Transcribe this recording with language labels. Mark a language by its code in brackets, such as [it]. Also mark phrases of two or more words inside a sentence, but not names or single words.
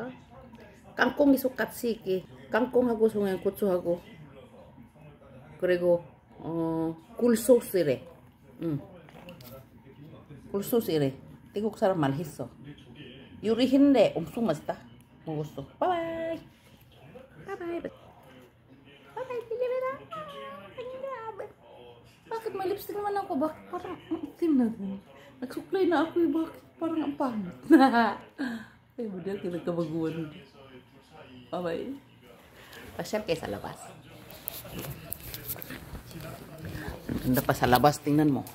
[ko] 깡콩이 쏙같이 깡콩하고 청양고추하고 그리고 굴소스래. 굴소스래. 태국 사람 말했어. 요리했는데 엄청 맛있다. 먹었어. 바이바이. 바이바이. 바이바이. 릴리비롱. [tl] Bakit may lipstick naman ako? Bakit parang itim na rin? Nagsuklay na ako eh. Bakit parang ang pangit? Ay, model, kinagkabaguan. Bye-bye. Pasyal kayo sa labas. Ganda pa sa labas. Tingnan mo.